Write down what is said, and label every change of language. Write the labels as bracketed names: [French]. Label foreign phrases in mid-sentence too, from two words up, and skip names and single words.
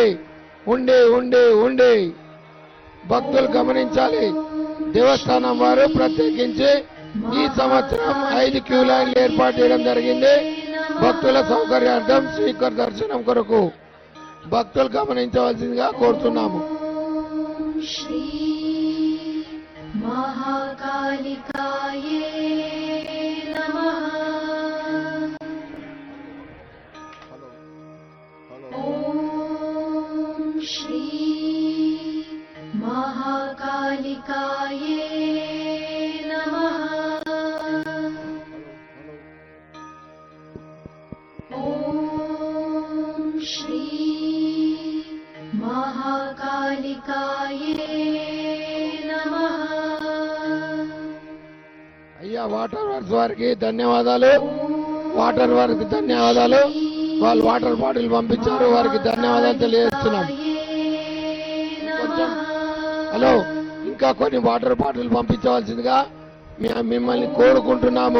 [Telugu] ఉండి భక్తులు గమనించాలి. దేవస్థానం వారు ప్రత్యేకించి ఈ సంవత్సరం 5 క్యూ లైన్లు ఏర్పాటు చేయడం జరిగింది. భక్తుల సౌకర్యార్థం శ్రీకర్ దర్శనం కొరకు భక్తులు గమనించవలసిందిగా కోరుతున్నాము. [Sanskrit] श्री महाकालिकायै नमः ॐ श्री महाकालिकायै नमः ॐ श्री महाकालिकायै नमः [Telugu] అయ్యా వాటర్ వర్క్స్ వారికి ధన్యవాదాలు. వాళ్ళు [English] water bottle [Telugu] పంపించారు, వారికి ధన్యవాదాలు తెలియజేస్తున్నాం. కొంచెం హలో, ఇంకా కొన్ని [English] water bottle [Telugu] పంపించవలసిందిగా మిమ్మల్ని కోరుకుంటున్నాము.